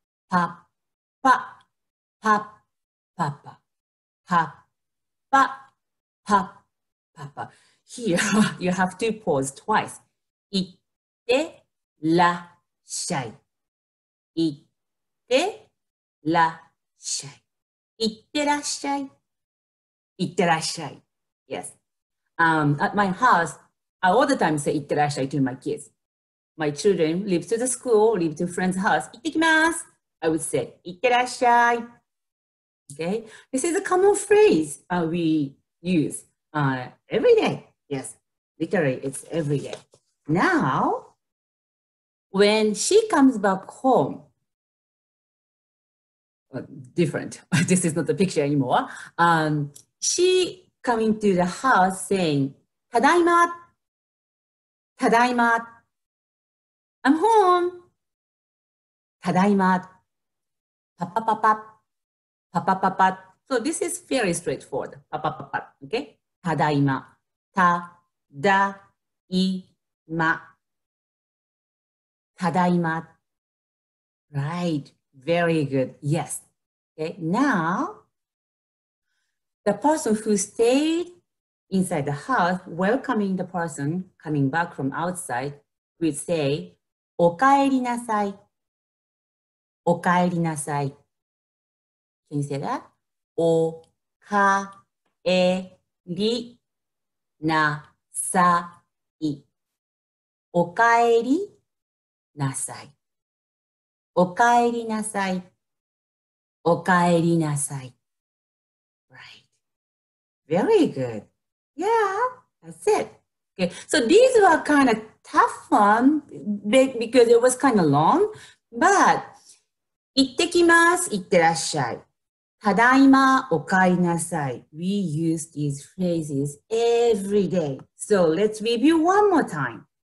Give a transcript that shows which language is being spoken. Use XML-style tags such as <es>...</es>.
<ja>パパ、パパパ、パパ、パパパ。</ja> <en>Here, you have to pause twice.</en> <ja>いってらっしゃい。いってらっしゃい。いってらっしゃい。いってらっしゃい。</ja> <en>Yes. At my house, I all the time say いってらっしゃい to my kids. My children leave to the school, leave to friend's house.</en> <ja>行ってきます.</ja> <en>I would say 行ってらっしゃい. Okay. This is a common phrase we use every day. Yes. Literally, it's every day. Now, when she comes back home, different. This is not the picture anymore. She coming to the house saying,</en> <ja>ただいま, ただいま,</ja> <en>I'm home.</en> <ja>ただいま, papa papa, papa papa.</ja> <en>So this is very straightforward. Papa papa, okay?</en> <ja>ただいま, ただいま, ただいま.</ja> <en>Right, very good. Yes. Okay, now the person who stayed inside the house, welcoming the person coming back from outside, will say,</en> <ja>おかえりなさい。おかえりなさい。</ja> <en>Can you say that? おかえりなさい。</en> <ja>おかえりなさい。おかえりなさい。</ja> <en>おかえりなさい。Right. Very good. Yeah, that's it. Okay, so these were kind of tough one because it was kind of long, but</en> <ja>行ってきます、行ってらっしゃい。ただいま、おかえりなさい。</ja> <en>We use these phrases every day. So let's review one more time.</en>